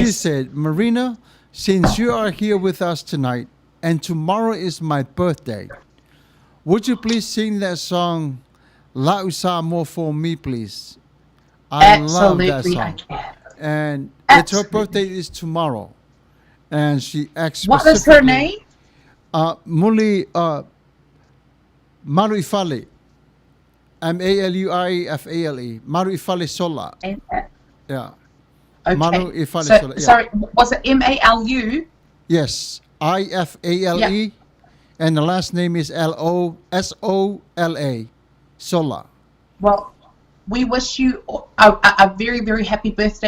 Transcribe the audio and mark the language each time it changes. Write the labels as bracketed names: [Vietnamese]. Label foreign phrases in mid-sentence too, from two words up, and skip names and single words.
[English] She said, Marina, since you are here with us tonight and tomorrow is my birthday, would you please sing that song, La Usa More for me, please? I love that Absolutely, I song. can. And Absolutely. her birthday is tomorrow. And she asked What is her name? Muli Maruifale. Maluifale. Maruifale Sola. Yeah. Maru Okay. Ifale So, Sola. Yeah. sorry, was it Malu? Yes. Ifale. And the last name is Losola. Sola. Well, we wish you a very, very happy birthday.